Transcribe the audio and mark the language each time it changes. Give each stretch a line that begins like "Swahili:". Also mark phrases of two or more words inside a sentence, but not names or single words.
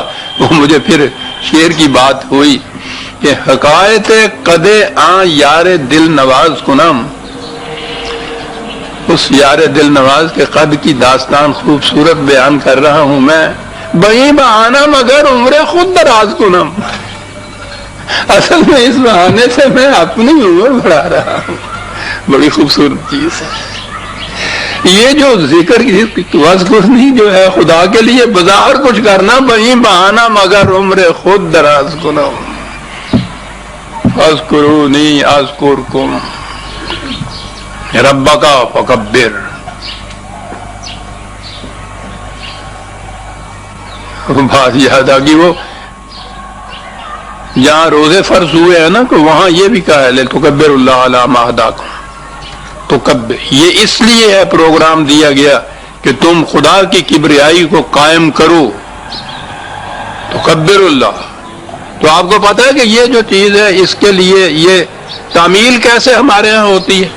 Urdu: وہ مجھے پھر شعر کی بات ہوئی کہ
Persian: حکایت قدے آں یار دل نواز کنم،
Urdu: اس یار دل نواز کے قد کی داستان خوبصورت بیان کر رہا ہوں میں،
Persian: بہی بہانہ مگر عمر خود دراز کنم،
Urdu: اصل میں اس بہانے سے میں اپنی عمر بڑھا رہا ہوں۔ بڑی خوبصورت چیز ہے یہ جو ذکر وذکرنی جو ہے، خدا کے لیے بظاہر کچھ کرنا،
Persian: بہی بہانہ مگر عمر خود دراز کنم،
Arabic: اذکرونی اذکرکم، ربک فکبر۔
Urdu: بات یاد آ گئی، وہ جہاں روزے فرض ہوئے ہیں نا، تو وہاں یہ بھی کہا ہے
Arabic: لِتُکَبِّرُ اللَّهَ عَلَىٰ مَا هَدَاكُمْ،
Urdu: تو یہ اس لیے ہے پروگرام دیا گیا کہ تم خدا کی کبریائی کو قائم کرو، تو
Arabic: کبر اللہ.
Urdu: تو آپ کو پتا ہے کہ یہ جو چیز ہے اس کے لیے یہ تعمیل کیسے ہمارے ہاں ہوتی ہے.